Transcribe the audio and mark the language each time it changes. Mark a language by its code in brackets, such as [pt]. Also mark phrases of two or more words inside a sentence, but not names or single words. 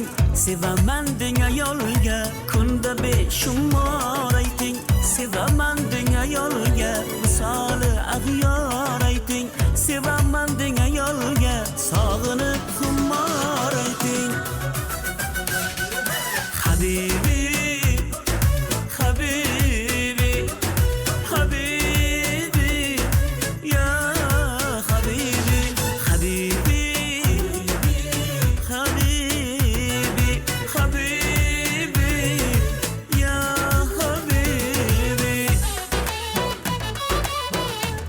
[uz] Sevaman deng ayolga kunda beshumor ayting. Sevaman deng ayolga misoli ag'yor ayting. Sevaman deng ayolga sog'inib xumor ayting. [ar] حبيبي، حبيبي، حبيبي، يا حبيبي، حبيبي، حبيبي، حبيبي، يا حبيبي.